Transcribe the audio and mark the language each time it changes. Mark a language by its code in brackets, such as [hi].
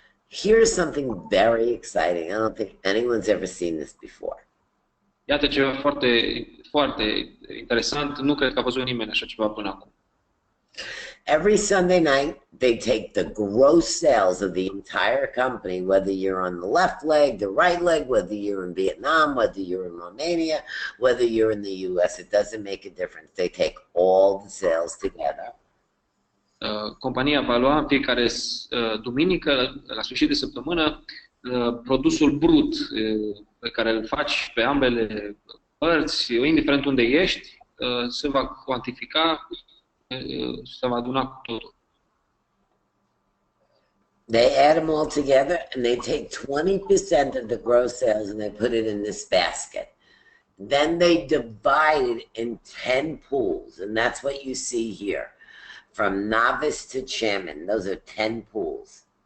[en] Here's something very exciting. I don't think anyone's ever seen this before. [ro] Iată ceva foarte, foarte interesant. Nu cred că a văzut nimeni așa ceva până acum. [en] Every Sunday night, they take the gross sales of the entire company, whether you're on the left leg, the right leg, whether you're in Vietnam, whether you're in Romania, whether you're in the US, it doesn't make a difference. They take all the sales together. [ro] Compania va lua în fiecare duminică, la sfârșit de săptămână, produsul brut pe care îl faci pe ambele părți, indiferent unde ești, se va cuantifica, se va aduna cu totul. [en] They add them all together and they take 20% of the gross sales and they put it in this basket. Then they divide it in 10 pools, and that's what you see here. From novice to chairman, those are 10 pools.